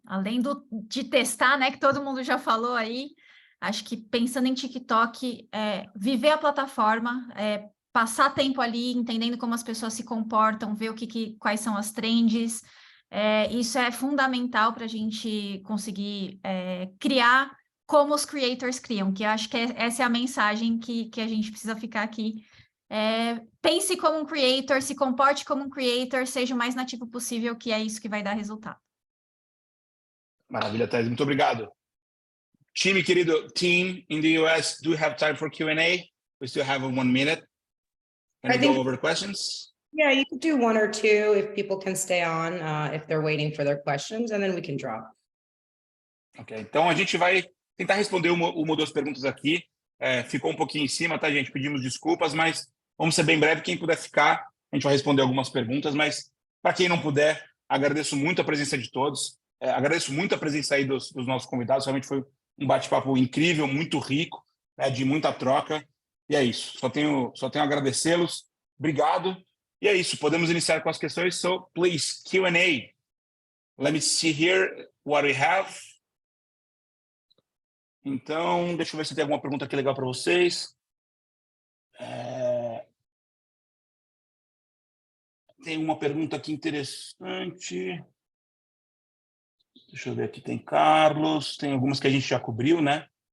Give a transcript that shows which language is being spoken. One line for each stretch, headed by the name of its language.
Portuguese: Além de testar, né, que todo mundo já falou aí, acho que pensando em TikTok, viver a plataforma, passar tempo ali, entendendo como as pessoas se comportam, ver quais são as trends, isso é fundamental para a gente conseguir criar como os creators criam, que eu acho que essa é a mensagem que a gente precisa ficar aqui. Pense como um creator, se comporte como um creator, seja o mais nativo possível, que é isso que vai dar resultado. Maravilha, Thaís, muito obrigado.
English: Time, querido, team in the US, do we have time for Q&A? We still have 1 minute. Can we go over questions? Yeah, you could do 1 or 2 if people can stay on, if they're waiting for their questions, and then we can drop.
Portuguese: Ok, então a gente vai tentar responder uma ou duas perguntas aqui. Ficou um pouquinho em cima, tá, gente? Pedimos desculpas, mas vamos ser bem breve. Quem puder ficar, a gente vai responder algumas perguntas, mas para quem não puder, agradeço muito a presença de todos. Agradeço muito a presença aí dos nossos convidados. Realmente foi um bate-papo incrível, muito rico, né, de muita troca. E é isso. Só tenho a agradecê-los. Obrigado. E é isso. Podemos iniciar com as questões.
English: So, please, Q&A. Let me see here what we have.
Portuguese: Então, deixa eu ver se tem alguma pergunta aqui legal para vocês. Tem uma pergunta aqui interessante. Deixa eu ver aqui. Tem Carlos. Tem algumas que a gente já cobriu, né?